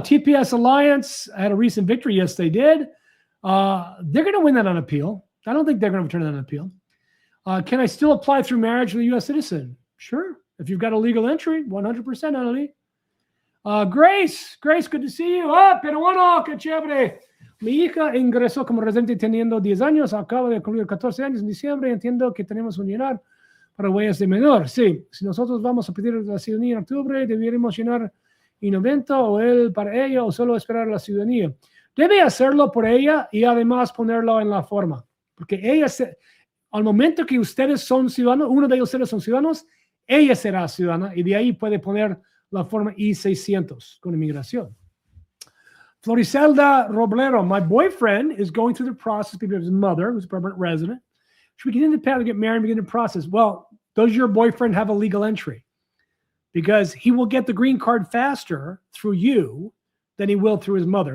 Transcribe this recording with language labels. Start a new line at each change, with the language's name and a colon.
English: TPS Alliance had a recent victory. Yes, they did. They're going to win that on appeal. I don't think they're going to return that on appeal. Can I still apply through marriage with a U.S. citizen? Sure. If you've got a legal entry, 100%, Annalie. Grace, good to see you.
Spanish: Peruano, qué chévere. Mi hija ingresó como residente teniendo 10 años, acaba de cumplir 14 años en diciembre. Entiendo que tenemos un llenar para huellas de menor. Sí, si nosotros vamos a pedir la ciudadanía en octubre, deberíamos llenar en 90 o él para ella o solo esperar la ciudadanía. Debe hacerlo por ella y además ponerlo en la forma. Porque ella, al momento que ustedes son ciudadanos, uno de ustedes son ciudadanos, ella será ciudadana y de ahí puede poner la forma I-600 con inmigración.
English: Floricelda Roblero, my boyfriend is going through the process because of his mother, who's a permanent resident. Should we get in the path to get married and begin the process? Well, does your boyfriend have a legal entry? Because he will get the green card faster through you than he will through his mother.